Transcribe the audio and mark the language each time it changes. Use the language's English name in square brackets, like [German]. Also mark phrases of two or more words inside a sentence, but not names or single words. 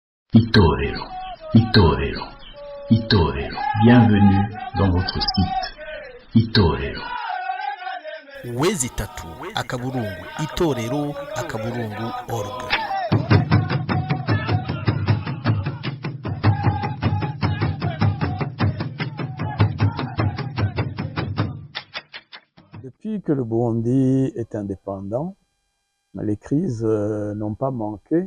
[French] Itorero, Itorero, Itorero. Bienvenue dans votre site Itorero. wezi itatu akaburungu itorero akaburungu org. Depuis que le Burundi est indépendant, les crises n'ont pas manqué.